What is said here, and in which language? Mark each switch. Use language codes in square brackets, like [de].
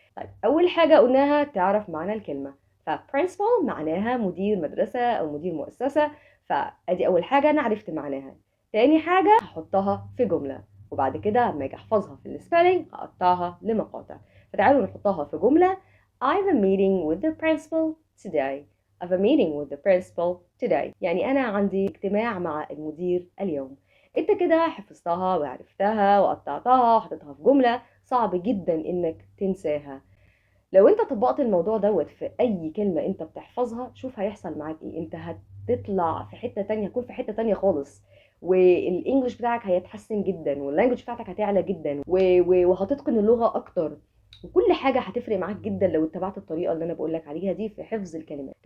[ar] طيب أول حاجة قلناها تعرف معنى الكلمة، principal معناها مدير مدرسة أو مدير مؤسسة، فأدي أول حاجة أنا عرفت معناها. تاني حاجة هحطها في جملة، وبعد كده لما اجي احفظها في السبيلنج هقطعها لمقاطع. فتعالوا نحطها في جملة. [en] I have a meeting with the principal today. I have a meeting with the principal today. [ar] يعني أنا عندي اجتماع مع المدير اليوم. انت كده حفظتها وعرفتها وقطعتها وحطيتها في جملة صعب جدا انك تنساها. لو انت طبقت الموضوع دوت في اي كلمة انت بتحفظها شوف هيحصل معاك ايه. انت هتطلع في حتة تانية، هتكون في حتة تانية خالص، والانجليش بتاعك هيتحسن جدا واللانجوج بتاعتك هتعلى جدا وهتتقن اللغة اكتر، وكل حاجة هتفرق معاك جدا لو اتبعت الطريقة اللي انا بقولك عليها دي في حفظ الكلمات.